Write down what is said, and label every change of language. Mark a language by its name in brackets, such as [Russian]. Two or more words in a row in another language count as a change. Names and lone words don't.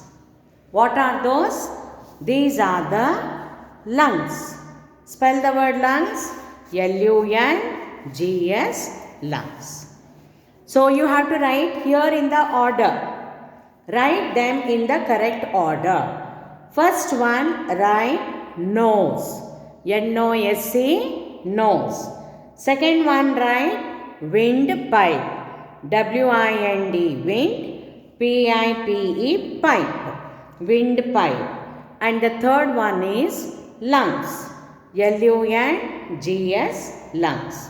[English] What are those? These are the lungs. Spell the word lungs. L-U-N-G-S, lungs. So you have to write here in the order. Write them in the correct order. First one, write nose. N-O-S-E, nose. Second one, write windpipe. W-I-N-D, wind, P-I-P-E, pipe. Windpipe. And the third one is lungs. L-U-N-G-S, lungs.